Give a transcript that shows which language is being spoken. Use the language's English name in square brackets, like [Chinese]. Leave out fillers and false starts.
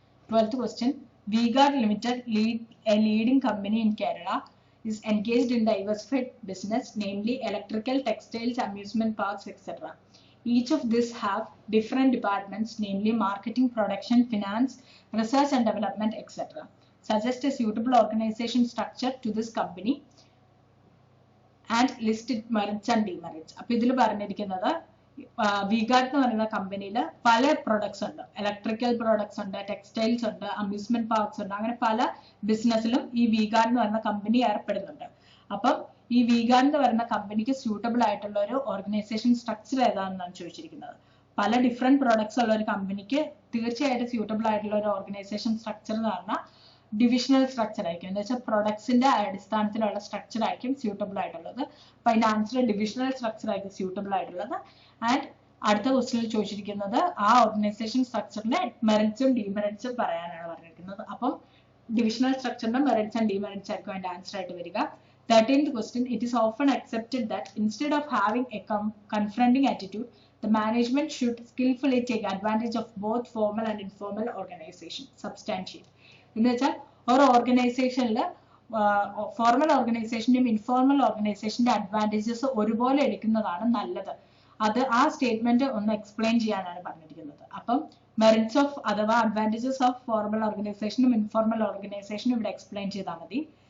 [English] 12th question, V-Guard Limited, a leading company in Kerala, is engaged in diversified business, namely electrical, textiles, amusement parks, etc. Each of these have different departments, namely marketing, production, finance, research and development, etc. Suggest a suitable organization structure to this company and list its merits and demerits. [Malayalam] അപ്പോൾ ഇതിൽ പറഞ്ഞിരിക്കുന്നത് V-Guard എന്ന് പറയുന്ന കമ്പനിയിൽ പല products ഉണ്ട്. Electrical products ഉണ്ട്, textiles ഉണ്ട്, അമ്യൂസ്മെന്റ് പാർക്സ് ഉണ്ട്. അങ്ങനെ പല ബിസിനസ്സിലും ഈ V-Guard എന്ന് പറയുന്ന കമ്പനി ഏർപ്പെടുന്നുണ്ട്. അപ്പം ഈ V-Guard എന്ന് പറയുന്ന കമ്പനിക്ക് സ്യൂട്ടബിൾ ആയിട്ടുള്ള ഒരു ഓർഗനൈസേഷൻ സ്ട്രക്ചർ ഏതാണെന്നാണ് ചോദിച്ചിരിക്കുന്നത്. പല ഡിഫറെന്റ് പ്രൊഡക്ട്സ് ഉള്ള ഒരു കമ്പനിക്ക് തീർച്ചയായിട്ടും സ്യൂട്ടബിൾ ആയിട്ടുള്ള ഒരു ഓർഗനൈസേഷൻ സ്ട്രക്ചർ എന്ന് പറഞ്ഞാൽ ഡിവിഷണൽ സ്ട്രക്ചർ ആയിരിക്കും. എന്ന് വെച്ചാൽ പ്രൊഡക്ട്സിന്റെ അടിസ്ഥാനത്തിലുള്ള സ്ട്രക്ചർ ആയിരിക്കും സ്യൂട്ടബിൾ ആയിട്ടുള്ളത്. അപ്പൊ അതിന്റെ ആൻസർ ഡിവിഷണൽ സ്ട്രക്ചർ ആയിരിക്കും സ്യൂട്ടബിൾ ആയിട്ടുള്ളത്. ആൻഡ് അടുത്ത ക്വസ്റ്റ്യനിൽ ചോദിച്ചിരിക്കുന്നത് ആ ഓർഗനൈസേഷൻ സ്ട്രക്ചറിന്റെ മെറിറ്റ്സും ഡിമെറിറ്റ്സും പറയാനാണ് പറഞ്ഞിരിക്കുന്നത്. അപ്പം ഡിവിഷണൽ സ്ട്രക്ചറിന്റെ മെറിറ്റ്സ് ആൻഡ് ഡിമെറിറ്റ്സ് ആയിരിക്കും അതിന്റെ ആൻസർ ആയിട്ട് വരിക. [English] 13th question, it is often accepted that instead of having a confronting attitude, the management should skillfully take advantage of both formal and informal organization. Substantiate. [Malayalam] എന്ന് വെച്ചാൽ ഒരു ഓർഗനൈസേഷനിൽ formal ഓർഗനൈസേഷന്റെയും informal ഓർഗനൈസേഷന്റെ advantages ഒരുപോലെ എടുക്കുന്നതാണ് നല്ലത്. അത് ആ സ്റ്റേറ്റ്മെന്റ് ഒന്ന് എക്സ്പ്ലെയിൻ ചെയ്യാനാണ് പറഞ്ഞിരിക്കുന്നത്. അപ്പം മെറിറ്റ്സ് ഓഫ് അഥവാ അഡ്വാൻറ്റേജസ് ഓഫ് ഫോർമൽ ഓർഗനൈസേഷനും ഇൻഫോർമൽ ഓർഗനൈസേഷനും ഇവിടെ എക്സ്പ്ലെയിൻ ചെയ്താൽ മതി.